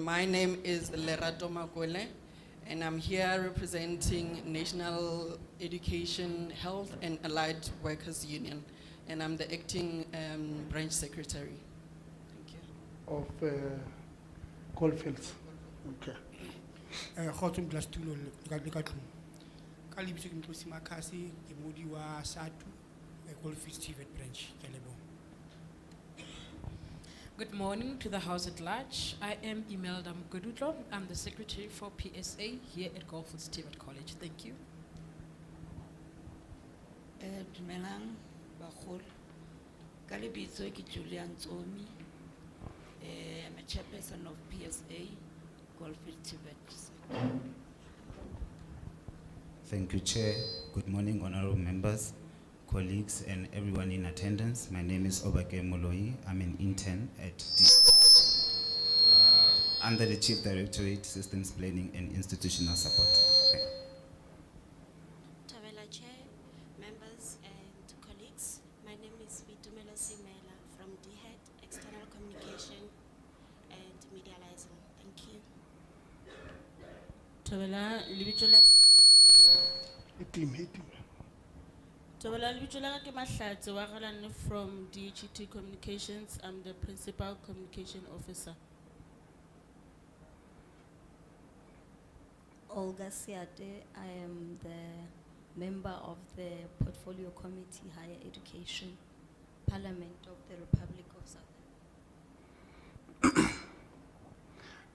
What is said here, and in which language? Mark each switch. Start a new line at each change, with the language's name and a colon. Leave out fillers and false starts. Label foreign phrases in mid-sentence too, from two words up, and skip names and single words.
English: My name is Lerato Makwele, and I'm here representing National Education, Health and Allied Workers Union, and I'm the acting branch secretary. Thank you. Of Goldfields. Okay.
Southern Sotho: Khotso Mdlastulo ka tlung. Ka lebitso ke Mtlosi Makhasi, ke modi wa SATU Goldfields TVET branch. Ke a leboha.
English: Good morning to the House at large. I am Imelda Mgodutlo. I'm the secretary for PSA here at Goldfields TVET College. Thank you.
Southern Sotho: Dumelang bagolo. Ka lebitso ke Julian Tsomi.
English: I'm a chairperson of PSA Goldfields TVET. Thank you, Chair. Good morning, honorable members, colleagues, and everyone in attendance. My name is Obake Moloi. I'm an intern at under the Chief Directorate, Systems Planning and Institutional Support. Okay. Tavela Chair, members and colleagues, my name is Vitumela Simela from DHET, External Communication and Media Liaison. Thank you.
Northern Sotho: Tobela libitso la Tobela libitso la ka ke Mahlatse wa Galane from DHET Communications.
English: I'm the principal communication officer. Olga Siate, I am the member of the Portfolio Committee, Higher Education, Parliament of the Republic of South